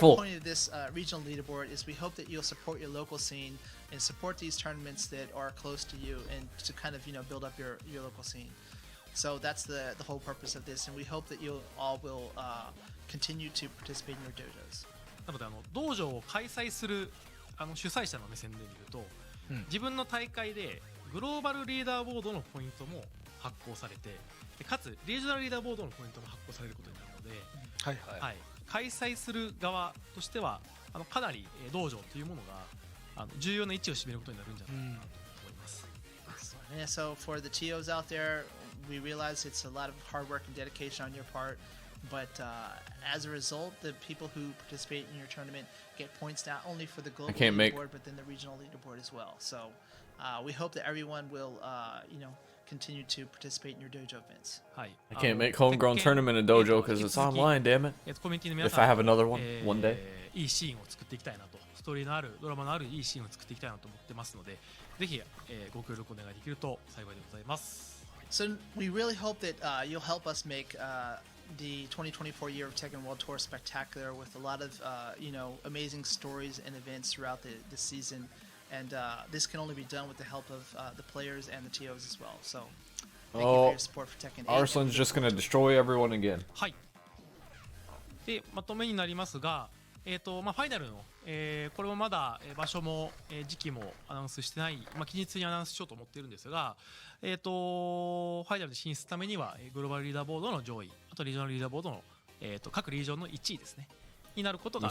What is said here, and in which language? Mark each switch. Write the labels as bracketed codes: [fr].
[en] whole point of this regional leaderboard is we hope that you'll support your local scene and support these tournaments that are close to you, and to kind of build up your local scene. So that's the whole purpose of this, and we hope that you all will continue to participate in your dojos. [ja] なので道場を開催する主催者の目線で見ると、自分の大会でグローバルリーダーボードのポイントも発行されて、かつリージョナルリーダーボードのポイントも発行されることになるので、はい、開催する側としてはかなり道場というものが重要な位置を占めることになるんじゃないかなと思います。 [en] So for the TOs out there, we realize it's a lot of hard work and dedication on your part. but as a result, the people who participate in your tournament get points not only for the global can't make- leaderboard, but then the regional leaderboard as well. So we hope that everyone will, continue to participate in your dojo events. [ja] はい、 [en] I can't make homegrown tournament in dojo because it's online, damn it. [ja] コミュニティの皆 [en] If [ja] さん [en] I have another one, one day. [ja] いいシーンを作っていきたいなと、ストーリーのあるドラマのあるいいシーンを作っていきたいなと思ってますので、ぜひ、ご協力お願いできると幸いでございます。 [en] So we really hope that you'll help us make the 2024 year of Tekken World Tour spectacular with a lot of amazing stories and events throughout the season, and this can only be done with the help of the players and the TOs as well. So thank you for your support for Tekken 8. Arslan's just gonna destroy everyone again. [ja] はい。でまとめになりますが、ファイナルの、これもまだ場所も、時期もアナウンスしてない、期日にアナウンスしようと思っているんですが、ファイナルで進出するためにはグローバルリーダーボードの上位、あとリージョナルリーダーボードの、各リージョンの1位ですねになることが